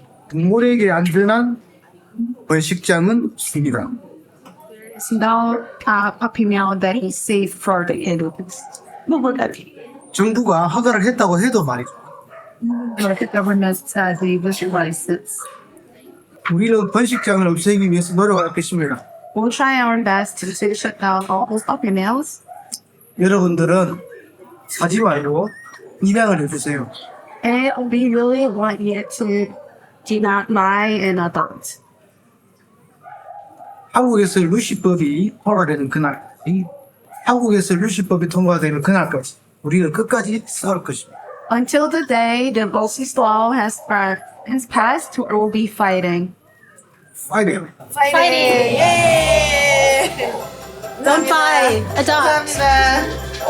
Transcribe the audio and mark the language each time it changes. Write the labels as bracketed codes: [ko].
[ko] 동물에게 안전한 번식장은 없습니다. [en] There's no puppy mill that is safe for the animals. [ko] 정부가 허가를 했다고 해도 말이죠. [en] The government says they issue license. [ko] 우리는 번식장을 없애기 위해서 노력하겠습니다. [en] We'll try our best to shut down all those puppy mills. [ko] 여러분들은 사지 말고 입양을 해주세요. [en] And we really want you to do not buy and adopt. [ko] 한국에서 루시법이 통과되는 그날까지, 한국에서 루시법이 통과되는 그날까지 우리는 끝까지 싸울 것입니다. [en] Until the day the Moses law has passed, we'll be fighting. [ko] 파이팅! [en] Fighting! [ko] 예! [en] Don't buy, adopt. [ko] 감사합니다.